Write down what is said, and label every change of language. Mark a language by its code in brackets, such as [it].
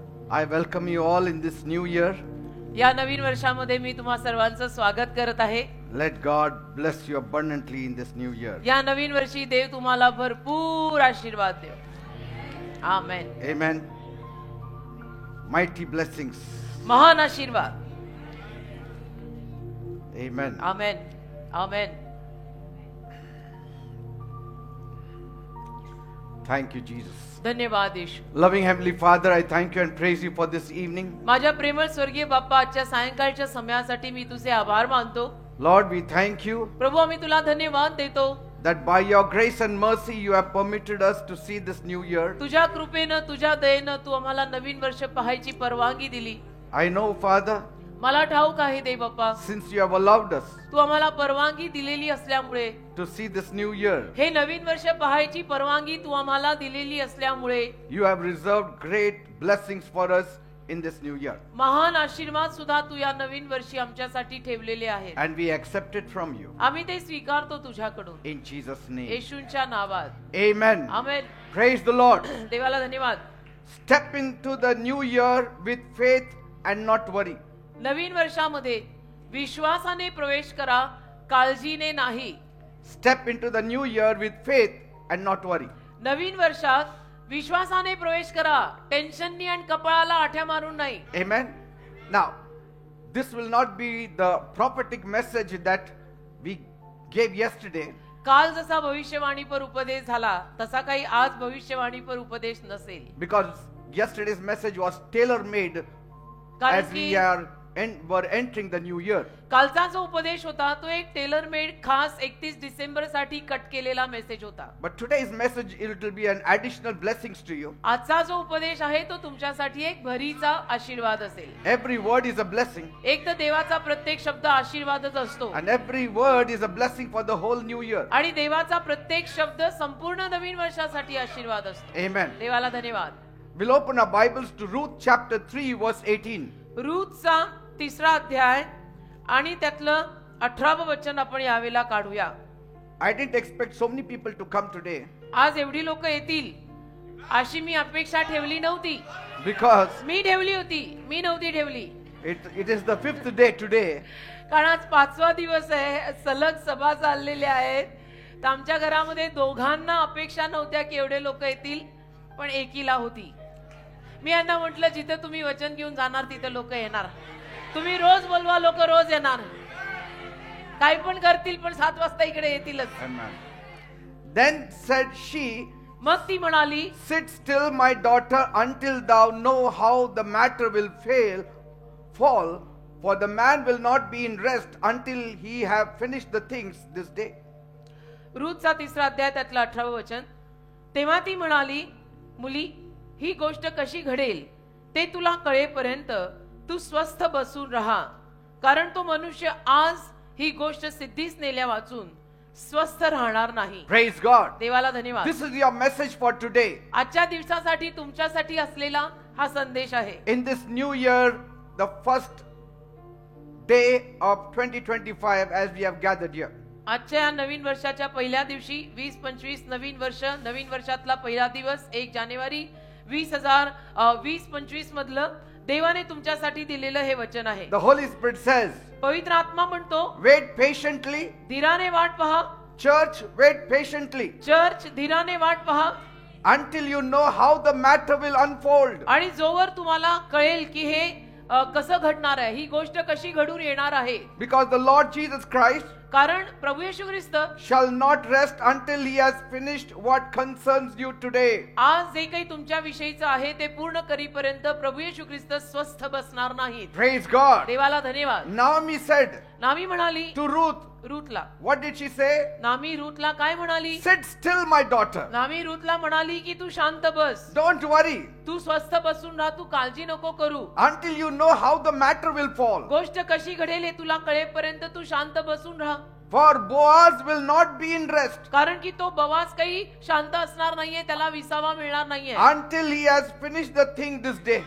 [en] I welcome you all in this new year. [mr] या नवीन वर्षामध्ये मी तुम्हा सर्वांचं स्वागत करत आहे. [en] Let God bless you abundantly in this new year. [mr] या नवीन वर्षी देव तुम्हाला भरपूर आशीर्वाद देव. आमेन. [en] Amen. Mighty blessings. [mr] महान आशीर्वाद. [en] Amen. [mr] Amen. Amen. [en] Thank you, Jesus. [mr] धन्यवाद येशू. [en] Loving Heavenly Father, I thank you and praise you for this evening. [mr] माझ्या प्रेमळ स्वर्गीय बाप्पा, आजच्या सायंकाळच्या समयासाठी मी तुझे आभार मानतो. [en] Lord, we thank you [mr] प्रभू, आम्ही तुला धन्यवाद देतो. [en] that by your grace and mercy you have permitted us to see this new year. [mr] तुझ्या कृपेनं, तुझ्या दयेनं तू आम्हाला नवीन वर्ष पाहायची परवानगी दिली. [en] I know, Father, [mr] मला ठाऊक आहे देव बाप्पा, [en] since you have allowed us [mr] तू आम्हाला परवानगी दिलेली असल्यामुळे, [en] to see this new year, [mr] हे नवीन वर्ष पाहायची परवानगी तू आम्हाला दिलेली असल्यामुळे, [en] you have reserved great blessings for us in this new year. [mr] महान आशीर्वाद सुद्धा तू या नवीन वर्षी आमच्यासाठी ठेवलेले आहेत. [en] And we accept it from you. [mr] आम्ही ते स्वीकारतो तुझ्याकडून. [en] In Jesus' name. [mr] येशूंच्या नावात. [en] Amen. [mr] Amen. [en] Praise the Lord. [mr] देवाला धन्यवाद. [en] Step into the new year with faith and not worry. [mr] नवीन वर्षामध्ये विश्वासाने प्रवेश करा, काळजीने नाही. [en] Step into the new year with faith and not worry. [mr] नवीन वर्षात विश्वासाने प्रवेश करा, टेन्शननी आणि कपाळाला आठ्या मारून नाही. [en] Amen. Now, this will not be the prophetic message that we gave yesterday. [mr] काल जसा भविष्यवाणीपर उपदेश झाला तसा काही आज भविष्यवाणीपर उपदेश नसेल. [en] Because yesterday's message was tailor-made [mr] कारण [en] as we [mr] की [en] were entering the new year. [mr] कालचा जो उपदेश होता तो एक टेलर मेड खास 31 डिसेंबर साठी कट केलेला मेसेज होता. [en] But today's message, it will be an additional blessings to you. [mr] आजचा जो उपदेश आहे तो तुमच्यासाठी एक भरीचा आशीर्वाद असेल. [en] Every word is a blessing. [mr] एक तर देवाचा प्रत्येक शब्द आशीर्वादच असतो [en] And every word is a blessing for the whole new year. [mr] आणि देवाचा प्रत्येक शब्द संपूर्ण नवीन वर्षासाठी आशीर्वाद असतो. [en] Amen. [mr] देवाला धन्यवाद. [en] We'll open our Bibles to Ruth chapter 3 verse 18. [mr] रूथचा 3रा अध्याय आणि त्यातलं 18वं वचन आपण यावेळेला काढूया. [en] I didn't expect so many people to come today [mr] आज एवढी लोक येतील अशी मी अपेक्षा ठेवली नव्हती. [en] because [mr] मी ठेवली होती, मी नव्हती ठेवली. [en] it is the 5th day today. [mr] कारण आज 5वा दिवस आहे, सलग सभा चाललेल्या आहेत. तर आमच्या घरामध्ये दोघांना अपेक्षा नव्हत्या की एवढे लोक येतील, पण एकीला होती. मी यांना म्हटलं जिथे तुम्ही वचन घेऊन जाणार तिथे लोक येणार. तुम्ही रोज बोलवा, लोक रोज येणार. काही पण करतील पण 7 वाजता इकडे येतीलच. [en] Amen. Then said she, [mr] मग ती म्हणाली, [en] sit still my daughter until thou know how the matter will fall, for the man will not be in rest until he have finished the things this day. [mr] रूथचा 3रा अध्याय त्यातलं 18वं वचन. तेव्हा ती म्हणाली, मुली, ही गोष्ट कशी घडेल ते तुला कळेपर्यंत तू स्वस्थ बसून राहा, कारण तो मनुष्य आज ही गोष्ट सिद्धीस नेल्या वाचून स्वस्थ राहणार नाही. [en] Praise God. [mr] देवाला धन्यवाद. [en] This is your message for today. [mr] आजच्या दिवसासाठी तुमच्यासाठी असलेला हा संदेश आहे. [en] In this new year, the first day of 2025 as we have gathered here. [mr] आजच्या या नवीन वर्षाच्या पहिल्या दिवशी 2025 नवीन वर्ष, नवीन वर्षातला पहिला दिवस 1 जानेवारी 2025 मधलं देवाने तुमच्यासाठी दिलेलं हे वचन आहे. [en] The Holy Spirit says, [mr] पवित्र आत्मा म्हणतो, [en] wait patiently. [mr] धीराने वाट पहा. [en] Church, wait patiently [mr] चर्च, धीराने वाट पहा. [en] until you know how the matter will unfold. [mr] आणि जोवर तुम्हाला कळेल की हे कसं घडणार आहे, ही गोष्ट कशी घडून येणार आहे. [en] Because the Lord Jesus Christ [mr] कारण प्रभू येशू ख्रिस्त [en] shall not rest until he has finished what concerns you today. [mr] आज जे काही तुमच्या विषयीचं आहे ते पूर्ण करीपर्यंत प्रभू येशू ख्रिस्त स्वस्थ बसणार नाहीत. [en] Praise God. [mr] देवाला धन्यवाद. [en] Naomi said [mr] नामी म्हणाली [en] to Ruth, [mr] रूथला. [en] what did she say? [mr] नामी रूथला काय म्हणाली? [en] Sit still, my daughter. [mr] नामी रूथला म्हणाली की तू शांत बस, [en] Don't worry [mr] तू स्वस्थ बसून राहा, तू काळजी नको करू. [en] until you know how the matter will fall. [mr] गोष्ट कशी घडेल हे तुला कळेपर्यंत तू शांत बसून राहा. [en] For Boaz will not be in rest [mr] कारण की तो बवाज काही शांत असणार नाहीये, त्याला विसावा मिळणार नाहीये [en] until he has finished the thing this day.